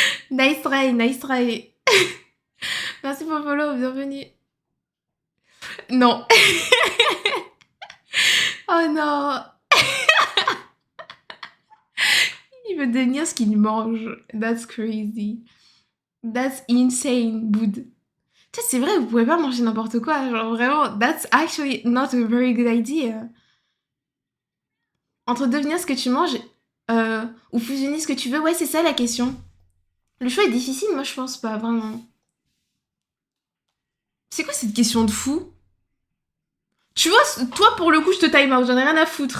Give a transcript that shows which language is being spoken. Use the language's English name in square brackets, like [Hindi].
[French] Nice try, nice try. Merci pour le follow, bienvenue. Non. Oh non. Il veut devenir ce qu'il mange. [English] That's crazy. That's insane, [French] Boud. Tu sais, c'est vrai, vous pouvez pas manger n'importe quoi. Genre vraiment, [English] that's actually not a very good idea. [French] Entre devenir ce que tu manges ou fusionner ce que tu veux, ouais, c'est ça la question. Le choix est difficile, moi je pense pas, vraiment. C'est quoi cette question de fou? Tu vois, toi pour le coup, je te time out, j'en ai rien à foutre.